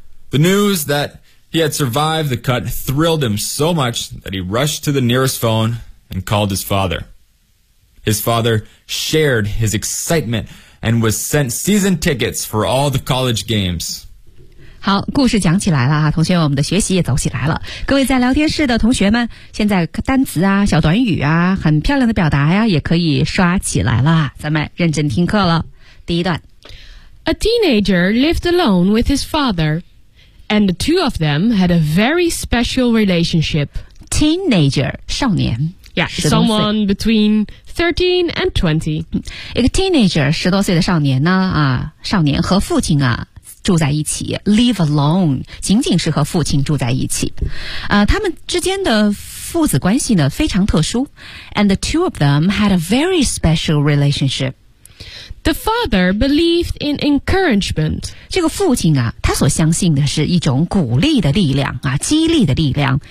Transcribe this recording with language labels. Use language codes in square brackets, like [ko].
[en] The news that he had survived the cut thrilled him so much that he rushed to the nearest phone and called his father. His father shared his excitement and was sent season tickets for all the college games. [zh] 好，故事讲起来了啊，同学们，我们的学习也走起来了。各位在聊天室的同学们，现在单词啊、小短语啊、很漂亮的表达呀，也可以刷起来了。咱们认真听课了。第一段 [en] ，A teenager lived alone with his father, and the two of them had a very special relationship. [zh] Teenager, 少年 [en] ，Yeah, someone between 13 and 20. [zh] 一个 teenager, 十多岁的少年呢啊，少年和父亲啊。住在一起 , live alone, 仅仅是和父亲住在一起。他们之间的父子关系呢非常特殊。 [en] And the two of them had a very special relationship. The father believed in encouragement. [zh] 这个父亲啊他所相信的是一种鼓励的力量啊激励的力量。